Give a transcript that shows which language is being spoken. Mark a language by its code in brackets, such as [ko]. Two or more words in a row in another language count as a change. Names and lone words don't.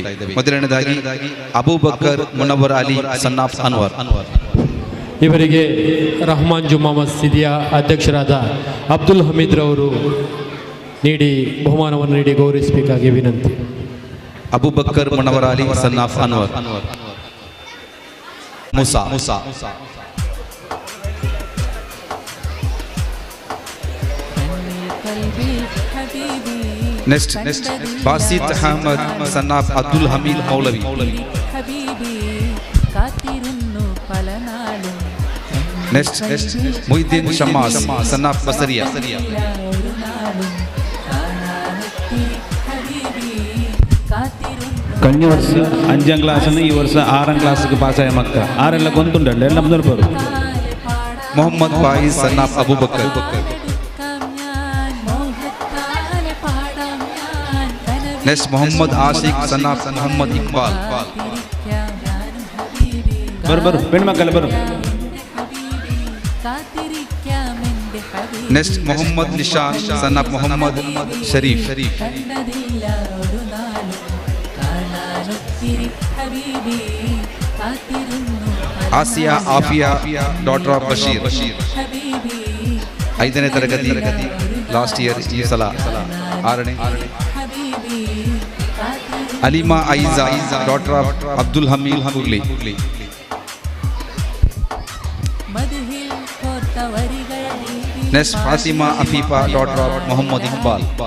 [kn] ಮೊದಲನೇದಾಗಿ ಅಬೂಬಕರ್ ಮುನವ್ವರ್ ಅಲಿ [en] son of [kn] ಅನ್ವರ್. ಇವರಿಗೆ ರಹಮಾನ್ ಜುಮ್ಮಾ ಮಸೀದಿಯ ಅಧ್ಯಕ್ಷರಾದ ಅಬ್ದುಲ್ ಹಮೀದ್ ರವರು ನೀಡಿ ಬಹುಮಾನವನ್ನು ನೀಡಿ ಗೌರವಿಸಬೇಕಾಗಿ ವಿನಂತಿ. ಅಬೂಬಕರ್ ಮುನವ್ವರ್ ಅಲಿ [en] son of [kn] ಅನ್ವರ್. [ml] മൂസ. നെക്സ്റ്റ് ബാസിത്ത് അഹമ്മദ് [en] son of [ml] അബ്ദുൽ ഹമീദ് മൗലവി. നെക്സ്റ്റ് മൊയ്തീൻ ഷമ്മാസ് [en] son of [ml] ബസരിയ. കഴിഞ്ഞ വർഷം 5ാം ക്ലാസ്സിൽ നിന്ന് ഈ വർഷം 6ാം ക്ലാസ്സിക്ക് പാസ്സായ മക്ക ആരെല്ലാം [kn] ಗೊಂತುಂಟಲ್ಲ ಎಲ್ಲ ಮುಂದೆ ಬರು. [ml] മുഹമ്മദ് ഫായിസ് [en] son of [ml] അബൂബക്കർ. നെക്സ്റ്റ് മുഹമ്മദ് ആഷിഖ് [en] son of [ml] മുഹമ്മദ് ഇക്ബാൽ. [kn] ಬರು പെൺമക്കളെ ಬರು. [ml] നെക്സ്റ്റ് മുഹമ്മദ് നിഷാൻ [en] son of [ml] മുഹമ്മദ് ഷരീഫ്. ആസിയ ആഫിയ [en] daughter of [ml] ബഷീർ. [kn] 5ನೇ ತರಗತಿ [en] last year [kn] ಈ ಸಲ 6ನೇ. ಅಲಿಮಾ ಐಜಾ [en] daughter of [kn] ಅಬ್ದುಲ್ ಹಮೀದ್ ಹುರ್ಲಿ. ನೆಕ್ಸ್ಟ್ ಫಾತಿಮಾ ಅಫೀಫಾ [en] daughter of [kn] ಮೊಹಮ್ಮದ್ ಇಕ್ಬಾಲ್.